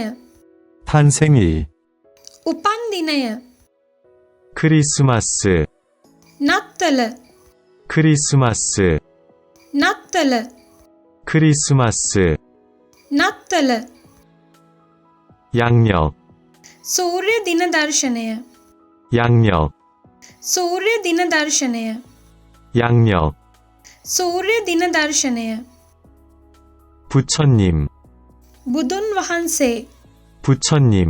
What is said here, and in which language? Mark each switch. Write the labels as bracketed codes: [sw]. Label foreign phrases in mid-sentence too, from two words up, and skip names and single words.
[ko] 탄생일. [si] උපන්දිනය [ko] 크리스마스. [si] නත්තල [ko] 크리스마스. [si] නත්තල [ko] 크리스마스. [si] නත්තල [ko] 양력. [si] සූර්ය දින දර්ශනය [ko] 양력. [si] සූර්ය දින දර්ශනය [ko] 양력. [si] සූර්ය දින දර්ශනය [ko] 부처님. [si] බුදුන් වහන්සේ [ko] 부처님.